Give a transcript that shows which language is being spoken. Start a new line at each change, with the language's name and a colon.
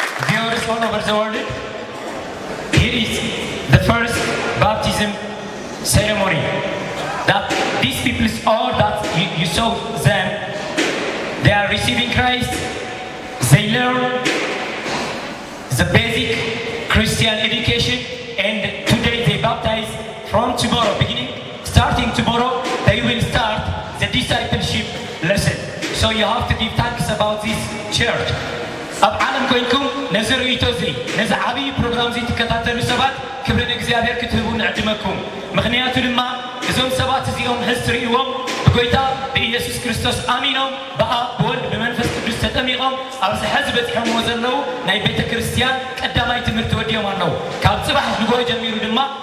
English: Viewers all over the world, here is the first baptism ceremony that these people all that you saw them, they are receiving Christ. They learn the basic Christian education, and today they baptize. From tomorrow, starting tomorrow, they will start the discipleship lesson. So you have to give thanks about this church.
Tigrinya: ኣብ ዓለም ኮይንኩም ነዚ ርእይቶ እዚ ነዚ ዓብዪ ፕሮግራም እዚ ትከታተሉ ሰባት ክብሪ ንእግዚአብሔር ክትህቡ ንዕድመኩም። ምክንያቱ ድማ እዞም ሰባት እዚኦም ሕዝ ትርእይዎም ብጎይታ ብኢየሱስ ክርስቶስ ኣሚኖም ብኣብ ብወልድ ብመንፈስ ቅዱስ ተጠሚቖም ኣብዚ ሕዚ በፂሖምዎ ዘለዉ ናይ ቤተ ክርስቲያን ቀዳማይ ትምህርቲ ወዲኦም ኣለዉ። ካብ ፅባሕ ንጎሆ ጀሚሩ ድማ